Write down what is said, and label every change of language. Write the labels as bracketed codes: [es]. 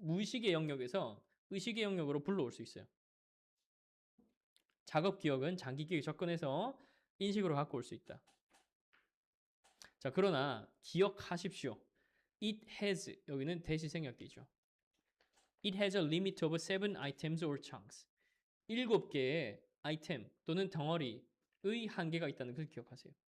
[ko] 무의식의 영역에서 의식의 영역으로 불러올 수 있어요. 작업 기억은 장기 기억에 접근해서 인식으로 갖고 올 수 있다. 자, 그러나 기억하십시오. [en] It has, [ko] 여기는 대시 생략되죠. [en] It has a limit of 7 items or chunks. [ko] 7개의 아이템 또는 덩어리의 한계가 있다는 것을 기억하세요.